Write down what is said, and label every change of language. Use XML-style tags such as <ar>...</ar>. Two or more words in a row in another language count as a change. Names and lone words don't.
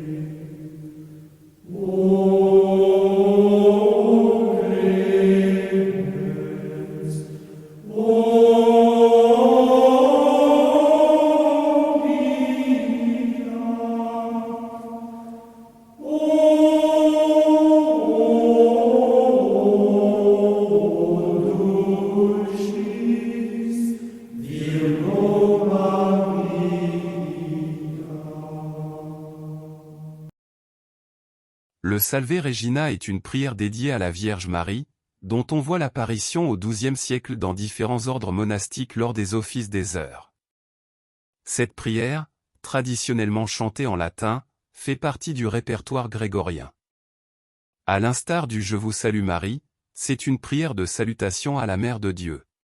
<la>O clemens, o mia, o dulcis Virgo Maria.</la> <fr>Le Salve Regina est une prière dédiée à la Vierge Marie, dont on voit l'apparition au XIIe siècle dans différents ordres monastiques lors des offices des heures. Cette prière, traditionnellement chantée en latin, fait partie du répertoire grégorien. À l'instar du Je vous salue Marie, c'est une prière de salutation à la Mère de Dieu.</fr>